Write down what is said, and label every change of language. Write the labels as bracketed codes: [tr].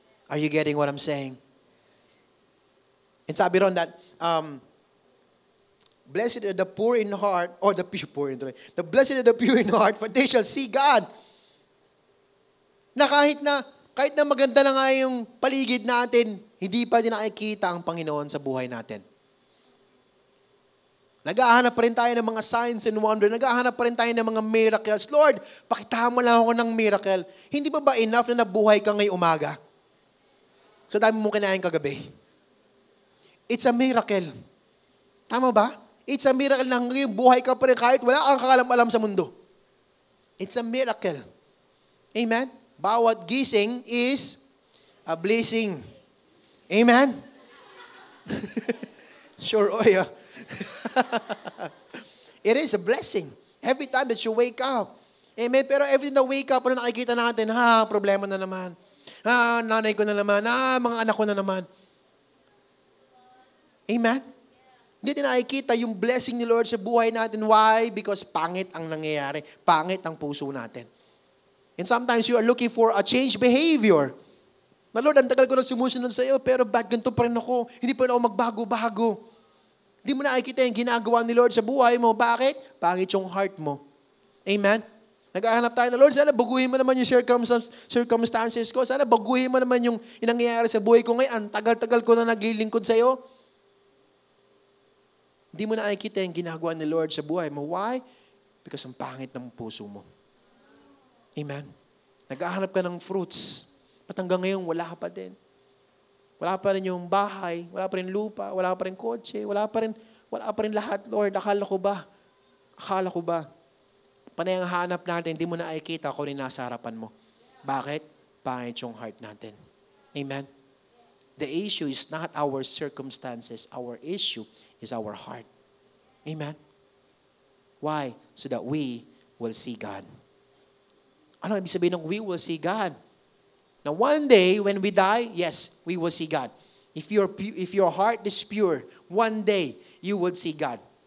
[en] Are you getting what I'm saying? And [tl] sabi ron [en] that, blessed are the poor in heart, or the pure in heart. The blessed are the pure in heart, for they shall see God. [tl] Na kahit na maganda na nga yung paligid natin, hindi pa din nakikita ang Panginoon sa buhay natin. Nag-ahanap pa rin tayo ng mga signs and wonder. Nag-ahanap pa rin tayo ng mga miracles. Lord, pakitahan mo lang ako ng miracle. Hindi ba enough na nabuhay ka ngayong umaga? So dami mong kinain kagabi. [en] It's a miracle. [tl] Tama ba? [en] It's a miracle [tl] na ngayon buhay ka pa rin kahit wala kang kakalam-alam sa mundo. [en] It's a miracle. Amen? [tl] Bawat gising [en] is a blessing. Amen? Sure, oh yeah. It is a blessing. Every time that you wake up. [tl] Amen? Pero every time na wake up, ano nakikita natin? Problema na naman. Nanay ko na naman. Mga anak ko na naman. Amen? Hindi din nakikita yung blessing ni Lord sa buhay natin. Why? Because pangit ang nangyayari. Pangit ang puso natin. [en] And sometimes you are looking for a change behavior. [tl] Na Lord, ang tagal ko na sumusunod sa iyo, pero ba't ganito pa rin ako? Hindi pa rin ako magbago-bago. Hindi mo nakikita yung ginagawa ni Lord sa buhay mo. Bakit? Pangit yung heart mo. Amen? Naghahanap tayo na, Lord, sana baguhin mo naman yung circumstances ko. Sana baguhin mo naman yung nangyayari sa buhay ko ngayon. Ang tagal-tagal ko na naglilingkod sa iyo. Hindi mo nakikita yung ginagawa ni Lord sa buhay mo. [en] Why? Because [tl] ang pangit ng puso mo. Amen? Naghahanap ka ng fruits. At hanggang ngayon, wala ka pa din. Wala pa rin yung bahay, wala pa rin lupa, wala pa rin kotse, wala pa rin lahat, Lord. Akala ko ba? Panay ang hanap natin, hindi mo nakikita kung rin nasa harapan mo. Bakit? Pangit yung heart natin. Amen? [en] The issue is not our circumstances. Our issue is our heart. Amen? Why? So that we will see God. [tl] Ano ibig sabihin ng [en] we will see God? Now one day, when we die, yes, we will see God. If your heart is pure, one day, you will see God.